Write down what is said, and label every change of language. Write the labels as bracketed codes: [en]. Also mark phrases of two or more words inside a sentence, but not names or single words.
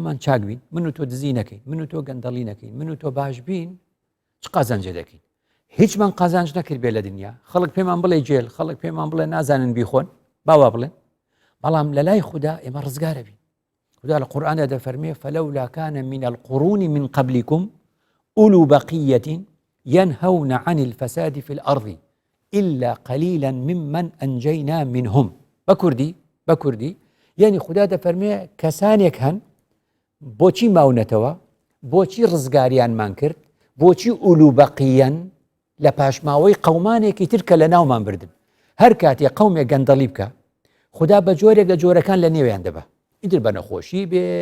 [ckb] خۆمان چاک بین من و تۆ دزی نەکەین من و تۆ گەندەڵی نەکەین من و تۆ باش بین چ قازانجە دەکەین هیچمان قازانج نەکرد بێ لە دنیا خەڵک پێمان بڵێ جێل خەڵک پێمان بڵێ نازانن بیخۆن باوا بڵێن بەڵام لە لای خوددا ئێمە ڕزگارە بین خوددا لە قورئاندا دەفەرمێ [ar] فلولا كان من القرون من قبلكم أولو بقية ينهون عن الفساد في الأرض إلا قليلا ممن أنجينا منهم بكردي يعني [ckb] خوددا دەفەرمێ کەسانێک هەن بۆچی ماونەتەوە بۆچی ڕزگاریانمان کرد بۆچی [ar] ئولو بەقیەن [ckb] لە پاشماوەی قەومانێکی ترکە لە ناومان بردن هەر کاتێ قەومێک گەندەڵی بکە خوددا بە جۆرێک لە جۆرەکان لە نێویان دەبە ئیتر بە نەخۆشی بێ